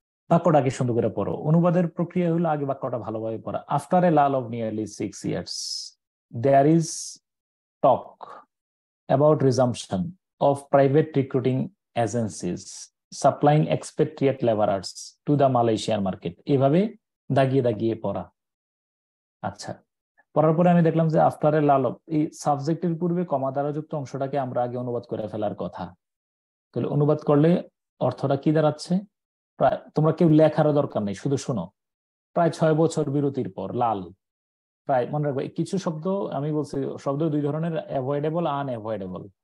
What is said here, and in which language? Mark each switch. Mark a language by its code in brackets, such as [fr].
[bn] বাক্যটা আগে সুন্দর করে পড়ো। অনুবাদের প্রক্রিয়া হলো আগে বাক্যটা ভালোভাবে পড়া। [en] After a lull of nearly 6 years there is talk about resumption of private recruiting agencies supplying expatriate laborers to the Malaysian market. [bn] এভাবে দাগিয়ে দাগিয়ে পড়া। আচ্ছা, পড়ার পরে আমি দেখলাম যে আফটার এ লালব, এই সাবজেক্টের পূর্বে কমা দ্বারা যুক্ত অংশটাকে আমরা আগে অনুবাদ করে ফেলার কথা। তাহলে অনুবাদ করলে অর্থটা কি দাঁড়াচ্ছে? প্রায়, তোমরা কেউ লেখারও দরকার নেই, শুধু শোনো। প্রায় 6 বছর বিরতির পর লাল, প্রায় মনে রাখবে কিছু শব্দ আমি বলছি, শব্দ দুই ধরনের, অ্যাভয়েডেবল, আনঅ্যাভয়েডেবল।